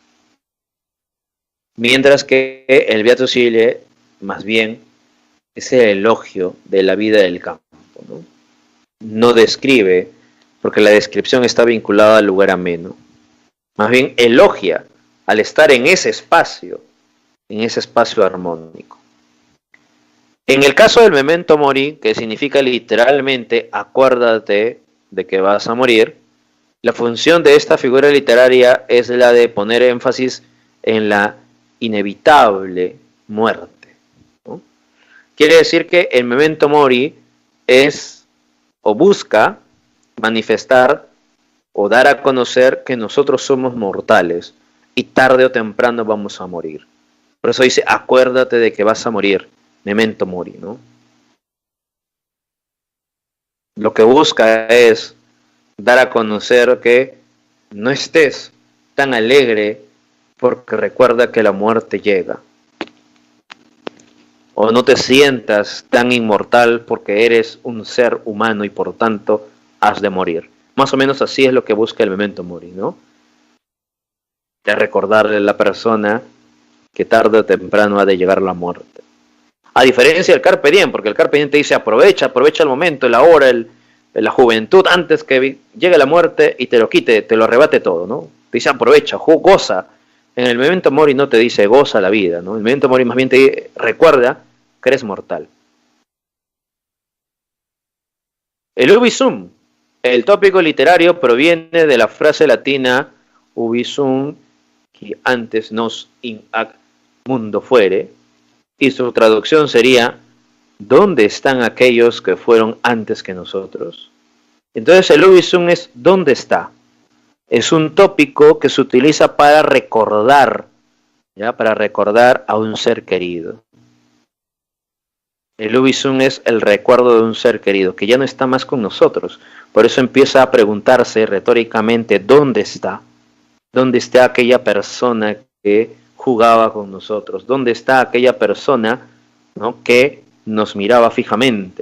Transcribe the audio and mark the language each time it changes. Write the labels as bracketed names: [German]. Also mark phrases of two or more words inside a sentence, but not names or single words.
[Spanish] Mientras que el [Latin] Beatus Ille, [Spanish] más bien, es el elogio de la vida del campo, ¿no? No describe, porque la descripción está vinculada al lugar ameno. Más bien elogia al estar en ese espacio armónico. En el caso del [Latin] memento mori, [Spanish] que significa literalmente acuérdate de que vas a morir, la función de esta figura literaria es la de poner énfasis en la inevitable muerte, ¿no? Quiere decir que el [Latin] memento mori [Spanish] es o busca manifestar o dar a conocer que nosotros somos mortales y tarde o temprano vamos a morir. Por eso dice, acuérdate de que vas a morir, [Latin] memento mori, [Spanish] ¿no? Lo que busca es dar a conocer que no estés tan alegre porque recuerda que la muerte llega. O no te sientas tan inmortal porque eres un ser humano y por tanto has de morir. Más o menos así es lo que busca el [Latin] memento mori, [Spanish] ¿no? De recordarle a la persona que tarde o temprano ha de llegar la muerte. A diferencia del [Latin] carpe diem, [Spanish] porque el [Latin] carpe diem [Spanish] te dice aprovecha el momento, la hora, la juventud, antes que llegue la muerte y te lo quite, te lo arrebate todo, ¿no? Te dice aprovecha, goza. En el [Latin] memento mori [Spanish] no te dice goza la vida, ¿no? El [Latin] memento mori [Spanish] más bien te dice, recuerda que eres mortal. El [Latin] ubi sum, [Spanish] el tópico literario, proviene de la frase latina [Latin] ubi sum, [Spanish] que antes [Latin] nos in ac mundo fuere, [Spanish] y su traducción sería ¿dónde están aquellos que fueron antes que nosotros? Entonces el [Latin] ubi sum [Spanish] es ¿dónde está? Es un tópico que se utiliza para recordar, ¿ya? Para recordar a un ser querido. El [Latin] ubi sum [Spanish] es el recuerdo de un ser querido que ya no está más con nosotros. Por eso empieza a preguntarse retóricamente ¿dónde está? ¿Dónde está aquella persona que jugaba con nosotros? ¿Dónde está aquella persona, ¿no?, que nos miraba fijamente?